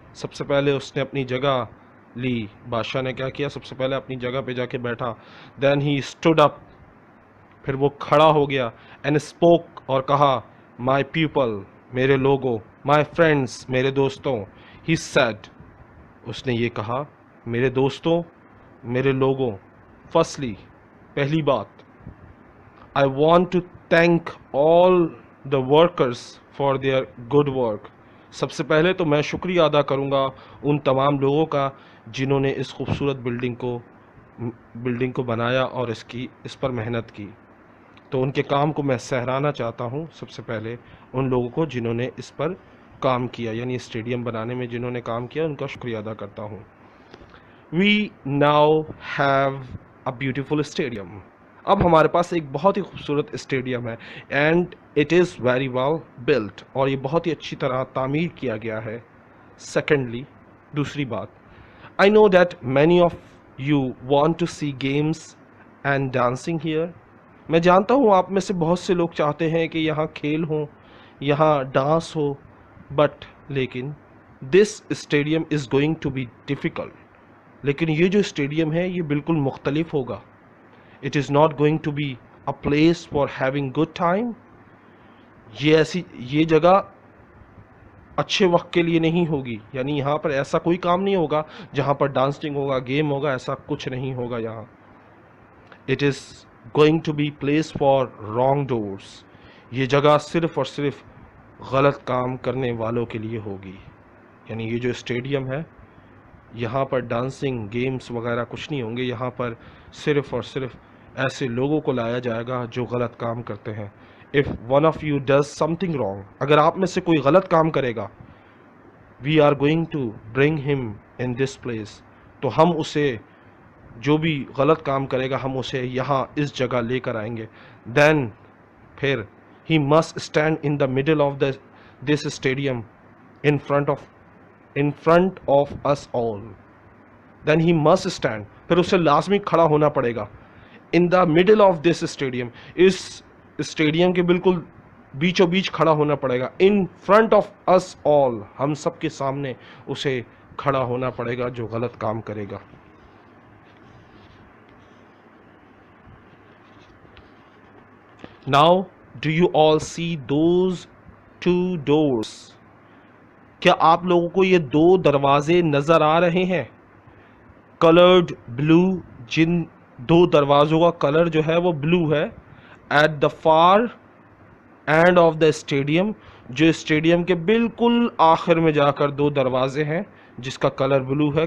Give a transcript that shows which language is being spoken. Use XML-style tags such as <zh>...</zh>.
<ur>سب سے پہلے اس نے اپنی جگہ لی. بادشاہ نے کیا کیا؟ سب سے پہلے اپنی جگہ پہ جا کے بیٹھا.</ur> <en>then he stood up,</en> <ur>پھر وہ کھڑا ہو گیا.</ur> <en>and spoke,</en> <ur>اور کہا,</ur> <en>my people,</en> <ur>میرے لوگوں,</ur> <en>my friends,</en> <ur>میرے دوستوں.</ur> <en>he said,</en> <ur>اس نے یہ کہا, میرے دوستوں, میرے لوگوں.</ur> <en>firstly,</en> <ur>پہلی بات,</ur> <en>I want to thank all the workers for their good work.</en> <ur>سب سے پہلے تو میں شکریہ ادا کروں گا ان تمام لوگوں کا جنہوں نے اس خوبصورت بلڈنگ کو بنایا اور اس پر محنت کی. تو ان کے کام کو میں سراہنا چاہتا ہوں. سب سے پہلے ان لوگوں کو جنہوں نے اس پر کام کیا, یعنی اسٹیڈیم بنانے میں جنہوں نے کام کیا, ان کا شکریہ ادا کرتا ہوں.</ur> <en>We now have a beautiful stadium.</en> <ur>اب ہمارے پاس ایک بہت ہی خوبصورت اسٹیڈیم ہے.</ur> <en>and it is very well built,</en> <ur>اور یہ بہت ہی اچھی طرح تعمیر کیا گیا ہے.</ur> <en>secondly,</en> <ur>دوسری بات,</ur> <en>I know that many of you want to see games and dancing here.</en> <ur>میں جانتا ہوں آپ میں سے بہت سے لوگ چاہتے ہیں کہ یہاں کھیل ہوں, یہاں ڈانس ہو, بٹ لیکن</ur> <en>This stadium is going to be difficult.</en> <ur>لیکن یہ جو اسٹیڈیم ہے یہ بالکل مختلف ہوگا.</ur> <en>It is not going to be a place for having good time.</en> <ur>یہ جگہ اچھے وقت کے لیے نہیں ہوگی, یعنی یہاں پر ایسا کوئی کام نہیں ہوگا جہاں پر ڈانسنگ ہوگا, گیم ہوگا, ایسا کچھ نہیں ہوگا یہاں.</ur> <en>It is going to be place for wrong doers.</en> <ur>یہ جگہ صرف اور صرف غلط کام کرنے والوں کے لیے ہوگی. یعنی یہ جو اسٹیڈیم ہے, یہاں پر ڈانسنگ, گیمز وغیرہ کچھ نہیں ہوں گے. یہاں پر صرف اور صرف ایسے لوگوں کو لایا جائے گا جو غلط کام کرتے ہیں.</ur> <en>If one of you does something wrong,</en> <ur>اگر آپ میں سے کوئی غلط کام کرے گا,</ur> <en>we are going to bring him in this place.</en> <ur>تو ہم اسے, جو بھی غلط کام کرے گا, ہم اسے یہاں اس جگہ لے کر آئیں گے.</ur> <en>Then</en> <ur>پھر</ur> <en>he must stand in the middle of this stadium in front of us all. Then he must stand,</en> <ur>پھر اسے لازمی کھڑا ہونا پڑے گا.</ur> <en>In the middle of this stadium,</en> <ur>اس stadium کے بالکل بیچوں بیچ کھڑا ہونا پڑے گا.</ur> <en>In front of us all,</en> <ur>ہم سب کے سامنے اسے کھڑا ہونا پڑے گا جو غلط کام کرے گا.</ur> <en>Now, do you all see those two doors?</en> <ur>کیا آپ لوگوں کو یہ دو دروازے نظر آ رہے ہیں؟</ur> <en>coloured blue,</en> <ur>جن دو دروازوں کا کلر جو ہے وہ بلو ہے.</ur> <en>at the far end of the stadium,</en> <ur>جو اسٹیڈیم کے بالکل آخر میں جا کر دو دروازے ہیں جس کا کلر بلو ہے.</ur>